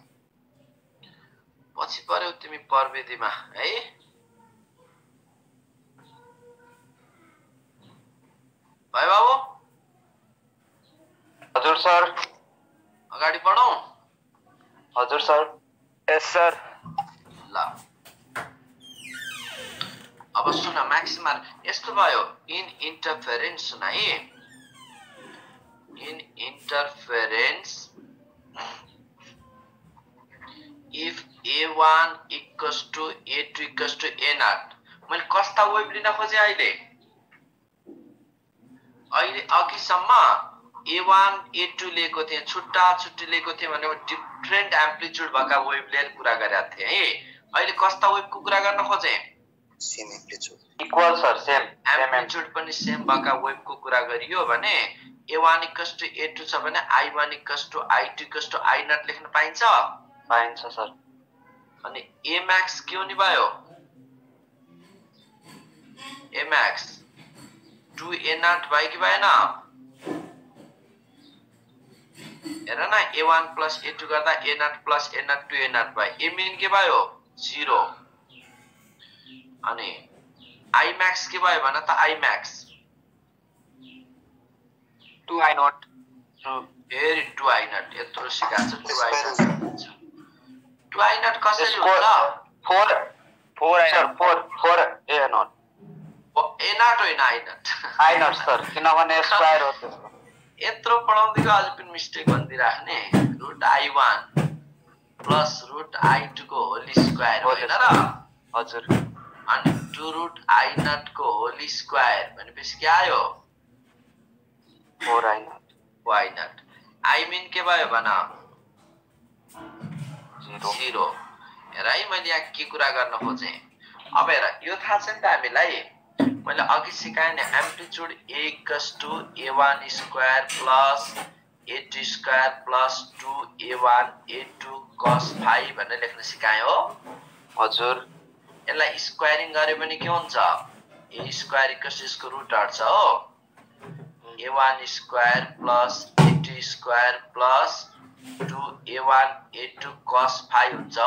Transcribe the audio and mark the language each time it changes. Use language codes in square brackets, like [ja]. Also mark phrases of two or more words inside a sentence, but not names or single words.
[ne] पछि पर्यौ तिमी प्रविधिमा है भयो बाबु हजुर सर अगाडि बढौं हजुर सर यस सर ल अब सुन म्याक्सिमम यस्तो भयो [en] in interference [ne] सुन है [en] in interference if A1 equals to A2 equals to A0 [ne] मैले कस्ता वेभ लिन खोजे अहिले अघिसम्म A1 A2 लिएको थिए छुट्टा छुट्टी लिएको थिए भने [en] different amplitude [ne] भएका वेभ लिएर कुरा गरेका थिए है अहिले कस्ता वेभको कुरा गर्न खोजे [en] same amplitude equal sir same [ne] एम्प्लिट्युड पनि सेम भएका वेभको कुरा गरियो भने [en] A1 equals to A2 [ne] छ भने [en] I1 equals to I2 equals to I0 [ne] लेख्न पाइन्छ पाइन्छ सर अनि A max के हुने भयो A max 2A0 भयो कि भएन हेर न [en] A1 plus A2 [ne] गर्दा [en] A0 plus A0 [ne] 2A0 भयो A min के भयो 0 अनि I max के भयो भन त I max 2I0 very 2I0 यत्रो सिकाछ 2I0 कसरी हुन्छ 4 A0 A0 होइन I0 सर किनभने स्क्वायर हो त्यसको यत्रो पढाउँदिको अझै पनि मिस्टेक भन्दिराख्ने [en] root I1 plus root I2 [ne] को [en] whole square [ne] होइन र हजुर अनि 2 रुट I0 को [en] whole square [ne] भनेपछि के आयो 4I0 I min के भयो भन 0 हेर है मैले यहाँ के कुरा गर्न खोजे अब हेर यो थाहा छ नि त हामीलाई मैले अघि सिकाए नि [en] amplitude A equals to A1 square plus A2 square plus 2A1 A2 cos phi [ne] भनेर लेख्न सिकाए हो हजुर यसलाई स्क्वायरिङ गरे भने के हुन्छ [en] A square equals [ne] यसको रुट हट्छ हो [en] A1 square plus A2 square plus 2A1 A2 cos phi [ne] हुन्छ हो